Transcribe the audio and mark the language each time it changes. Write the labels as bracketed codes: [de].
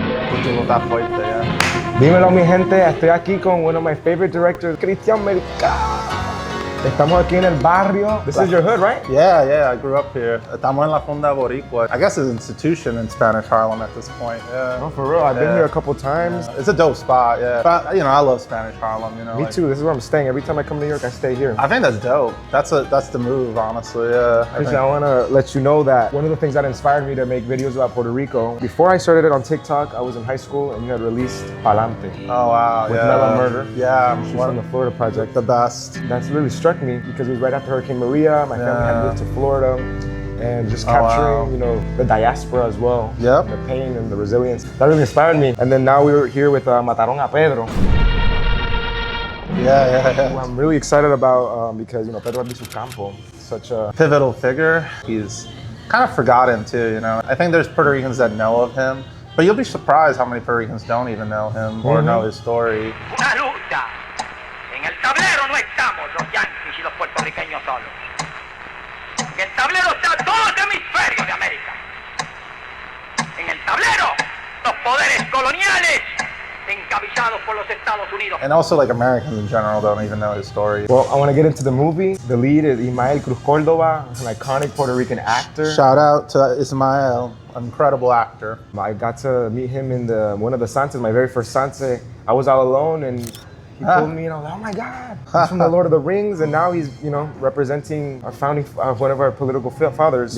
[es] Título está fuerte, yeah. Dímelo, mi gente, estoy aquí con [en] one of my favorite directors, [es] Kristian Mercado. Estamos aquí en el Barrio. [en] This is your hood, right? Yeah, I grew up here. [es] Estamos en la Fonda Boricua. [en] I guess it's an institution in Spanish Harlem at this point, yeah. No, for real, I've been here a couple times. Yeah. It's a dope spot, yeah. But, you know, I love Spanish Harlem, you know. Me too, this is where I'm staying. Every time I come to New York, I stay here. I think that's dope. That's the move, honestly, yeah. I want to let you know that one of the things that inspired me to make videos about Puerto Rico, before I started it on TikTok, I was in high school and you had released Palante. Oh, wow, with Mela Murder. Yeah. She's from the Florida Project. The best. That's really struck me because it was right after Hurricane Maria. My family had moved to Florida and just capturing, you know, the diaspora as well. Yep. The pain and the resilience. That really inspired me. And then now we were here with Mataron a Pedro. Yeah. I'm really excited about because, you know, Pedro Albizu Campos, such a pivotal figure. He's kind of forgotten too, you know. I think there's Puerto Ricans that know of him, but you'll be surprised how many Puerto Ricans don't even know him or know his story. [es] Una lucha. En el tablero no estamos los yanquis y los puertorriqueños solos. En el tablero está todo el hemisferio de América. En el tablero, los poderes coloniales encabezados por los Estados Unidos. [en] And also, like, Americans in general don't even know his story. Well, I want to get into the movie. The lead is Ismael Cruz Córdoba, an iconic Puerto Rican actor. Shout out to Ismael, incredible actor. I got to meet him in one of the Santas, my very first Santa. I was all alone and he pulled me and I was like, oh my God, he's from the Lord of the Rings, and now he's, you know, representing our founding, one of our political fathers.